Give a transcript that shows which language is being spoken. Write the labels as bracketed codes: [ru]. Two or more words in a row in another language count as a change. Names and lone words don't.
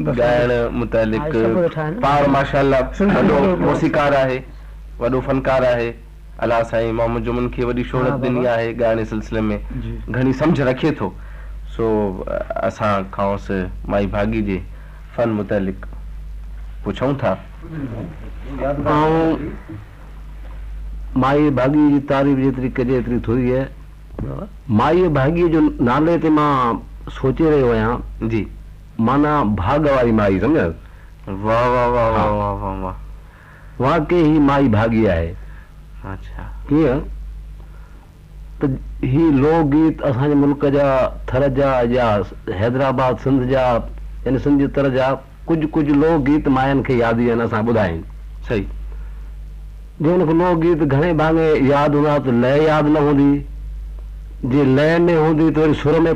[sd] ॻाइण मुतालिक पाण माशाअल्लाह वॾो मौसीकार आहे वॾो फनकार आहे अलाह साईं मोहम्मद जुम्मन खे वॾी शोहरत ॾिनी आहे ॻाइण जे सिलसिले में घणी सम्झ रखे थो सो असां खांसि माई भागी जे फन मुतालिक पुछूं था ऐं माई भागी जी तारीफ़ जेतिरी कजे एतिरी थोरी आहे माई भागी जो नाले ते मां सोचे रहियो आहियां जी माना भाग वारी माई सम्झ वाह वाह वाह वाह वाह वाह वाह वाकई ही माई भागी आहे अच्छा कीअं त ही लोक गीत असांजे मुल्क जा थर जा या हैदराबाद सिंध जा यानी सिंध जे तर जा कुझु लोक गीत मायनि खे यादि आहिनि असां ॿुधाइनि सही जे हुनखे लोक गीत घणे भाङे यादि हूंदा त लय यादि न हूंदी जे लय में हूंदी त वरी सुर में